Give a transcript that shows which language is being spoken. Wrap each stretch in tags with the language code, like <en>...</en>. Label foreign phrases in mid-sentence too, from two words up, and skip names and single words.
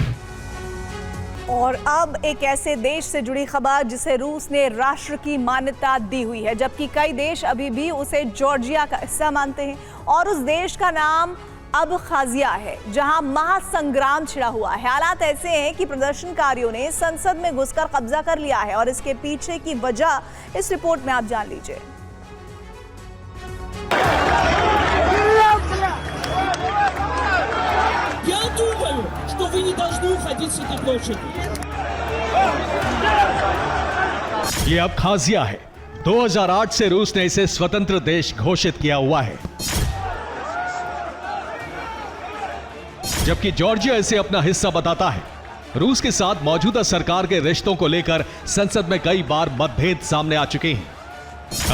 <hi>और अब एक ऐसे देश से जुड़ी खबर जिसे रूस ने राष्ट्र की मान्यता दी हुई है, जबकि कई देश अभी भी उसे जॉर्जिया का हिस्सा मानते हैं। और उस देश का नाम अबखाजिया है, जहां महासंग्राम छिड़ा हुआ है। हालात ऐसे हैं कि प्रदर्शनकारियों ने संसद में घुसकर कब्जा कर लिया है, और इसके पीछे की वजह इस रिपोर्ट में आप जान लीजिए।</hi> <ru>Я думаю, что вы не должны уходить с этой площади.</ru> <hi>ये अबखाजिया है। 2008 से रूस ने इसे स्वतंत्र देश घोषित किया हुआ है, जबकि जॉर्जिया इसे अपना हिस्सा बताता है। रूस के साथ मौजूदा सरकार के रिश्तों को लेकर संसद में कई बार मतभेद सामने आ चुके हैं।</hi>